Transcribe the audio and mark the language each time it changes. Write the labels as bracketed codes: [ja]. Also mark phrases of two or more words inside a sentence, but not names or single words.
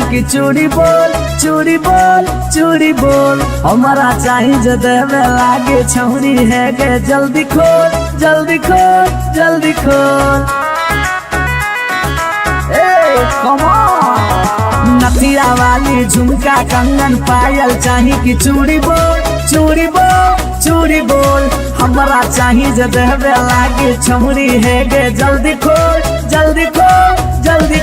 [mai] की चूड़ी बोल चूड़ी बोल चूड़ी बोल हमारा चाही जो देवे लागे छौरी है गे जल्दी खोल जल्दी खोल जल्दी खोल ए [en] come on [mai] नथिया वाली झुमका कंगन पायल चाही कि चूड़ी बोल चूड़ी बोल चूड़ी बोल हमरा चाही जे देहबे लागे छमुरी है गे जल्दी खोल जल्दी खोल जल्दी